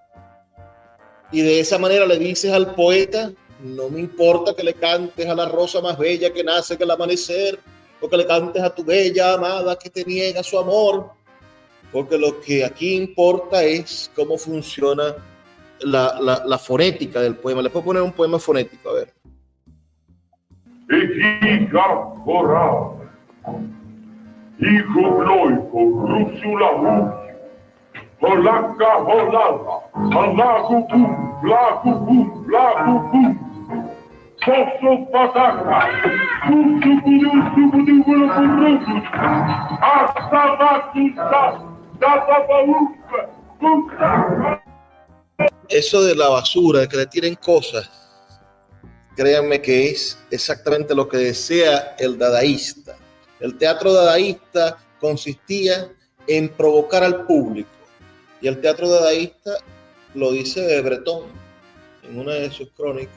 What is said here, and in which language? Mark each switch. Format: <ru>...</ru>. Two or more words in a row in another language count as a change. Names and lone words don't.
<es>Y de esa manera le dices al poeta, no me importa que le cantes a la rosa más bella que nace que el amanecer, o que le cantes a tu bella amada que te niega su amor, porque lo que aquí importa es cómo funciona la fonética del poema. Le puedo poner un poema fonético, a ver. Holaka, holala, halagukum, blagukum, blagukum, soso pataka, susukudusukudugurukuruku, asabatusa, dababaluka, kumsaka. Eso de la basura, de que le tiren cosas, créanme que es exactamente lo que desea el dadaísta. El teatro dadaísta consistía en provocar al público. Y el teatro dadaísta lo dice Breton en una de sus crónicas.</es>